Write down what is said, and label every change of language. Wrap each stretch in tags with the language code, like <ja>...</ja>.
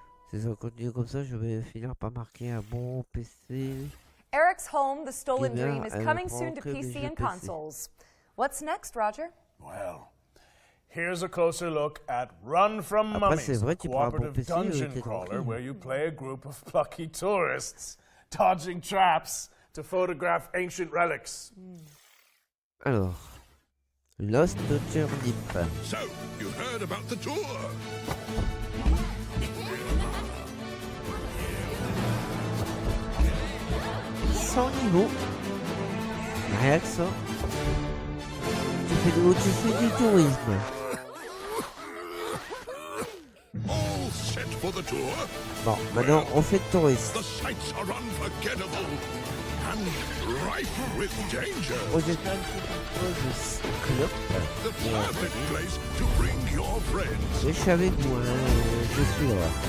<fr>Si ça continue comme ça, je vais finir par marquer un bon PC.</fr> <en>Eric's Home, The Stolen Dream, is coming soon to PC and consoles. What's next, Roger? Well, here's a closer look at Run from Mummies, a cooperative dungeon crawler where you play a group of plucky tourists dodging traps to photograph ancient relics.</en> <fr>Alors, Lost Turnip.</fr> <en>So, you heard about the tour?</en> <fr>100 niveaux. Rien que ça. Tu fais du tourisme.</fr> <en>All set for the tour?</en> <fr>Bon, maintenant on fait de tourisme.</fr> <en>The sights are unforgettable and rife with danger.</en> <fr>Oh, j'ai fait un petit peu de clope.</fr> <en>The perfect place to bring your friends.</en> <fr>Je suis avec moi, je suis là.</fr>